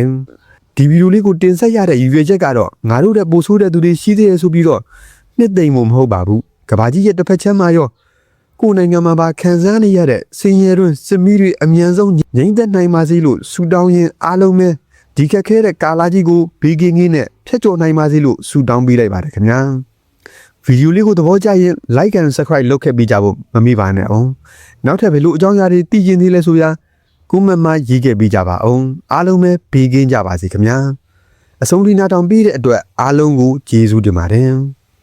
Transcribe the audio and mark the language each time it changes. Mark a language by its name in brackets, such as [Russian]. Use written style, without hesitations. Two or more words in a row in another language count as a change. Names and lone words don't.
[Burmese] ဒီဗီဒီယိုလေးကိုတင်ဆက်ရတဲ့ရည်ရွယ်ချက်ကတော့ငါတို့တဲ့ပို့ဆိုးတဲ့သူတွေရှိသေးတယ်ဆိုပြီးတော့နှစ်သိမ့်မှုမဟုတ်ပါဘူးကဘာကြီးရဲ့တစ်ဖ က်ချမ်းမှာရောကိုယ်နိုင်ငံမှာပါခံစားနေရတဲ့ဆင်းရဲတွင်းစစ်မီးတွေအမြန်ဆုံးငြိမ့်သက်နိုင်ပါစေလို့ဆုတောင်းရင်းအားလုံးပဲဒီခက်ခဲတဲ့ကာလာကြီးကိုဘေးကင်းကင်းနဲ့ဖျက်ချော်နိုင်ပါစေလို့ဆုတောင်းပေးလိုက်ပါတယ်ခင်ဗျာဗီဒီယိုလေးကိုသဘောကျရင် [English] like and subscribe [Burmese] လုပ်ခဲ့ပေးကြဖို့မမေ့ပါနဲ့အောင်နောက်ထပ်ဘယ်လိုအကြောင်းအရာတွေသိချင်သေးလဲဆိုရာcomment မှာရေးခဲ့ပေးကြပါအောင်အားလုံးပဲဘေးကင်းကြပါစေခင်ဗျာအဆုံးထိနားထောင်ပေးတဲ့အတွက်အားလုံးကိုကျေးဇူးတင်ပါတယ်